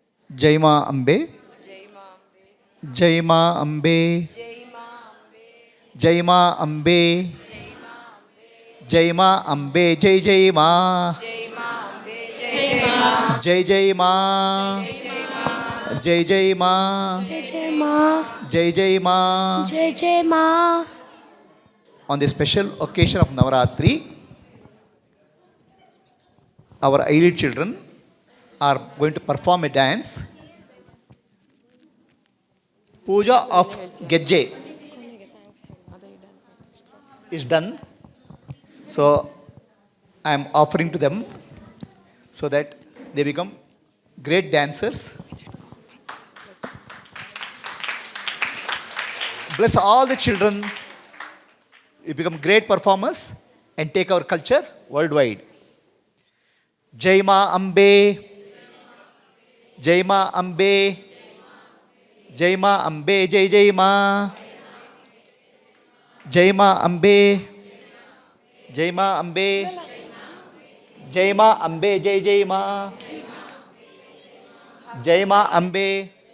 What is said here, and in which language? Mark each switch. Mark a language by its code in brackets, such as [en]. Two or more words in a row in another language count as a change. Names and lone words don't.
[hi] जय माँ अम्बे, जय माँ अम्बे, जय माँ अम्बे, जय माँ अम्बे, जय जय माँ, जय जय माँ, जय जय माँ, जय जय माँ, जय जय माँ. जय जय माँ. [en] On the special occasion of Navaratri, our elite children are going to perform a dance. Puja of Gejje is done. So I am offering to them so that they become great dancers. Bless all the children. You become great performers and take our culture worldwide. [hi] जय माँ अम्बे, जय माँ अम्बे, जय माँ अम्बे, जय जय माँ, जय माँ अम्बे, जय माँ अम्बे, जय माँ अम्बे, जय जय माँ, जय माँ अम्बे.